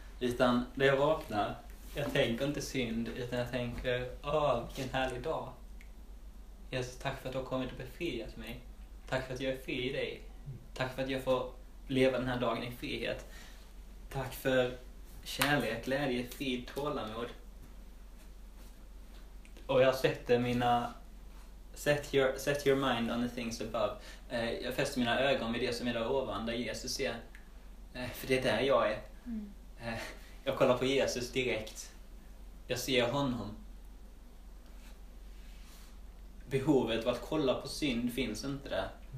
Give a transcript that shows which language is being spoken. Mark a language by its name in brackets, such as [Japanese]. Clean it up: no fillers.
[Swedish] Utan när jag vaknar, jag tänker inte synd, utan jag tänker, åh, vilken härlig dag. Jesus, tack för att du har kommit och befriat mig. Tack för att jag är fri i dig. Tack för att jag får leva den här dagen i frihet. Tack för kärlek, glädje, frid, tålamod. Och jag sätter mina... [English] Set your mind on the things above. [Swedish] Jag fäster mina ögon vid det som är där ovan, där Jesus är. För det är där jag är. Jag kollar på Jesus direkt. Jag ser honom. Behovet av att kolla på synd finns inte där.